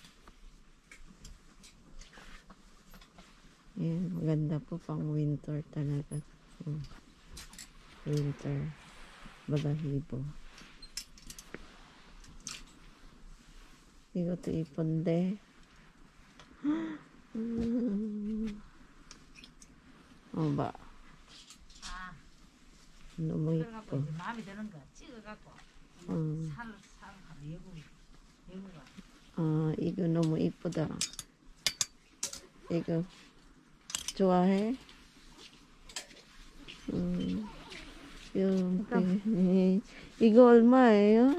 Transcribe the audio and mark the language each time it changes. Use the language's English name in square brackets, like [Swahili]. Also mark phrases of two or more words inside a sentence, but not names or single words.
[Filipino] Yan, maganda po pang winter talaga. Winter. Balahibo. Hindi ko ito iponde. ba? [Korean] 너무 이뻐. 마음에 드는 거 찍어갖고 살 이거 너무 이쁘다. 이거 좋아해? 이거 얼마예요?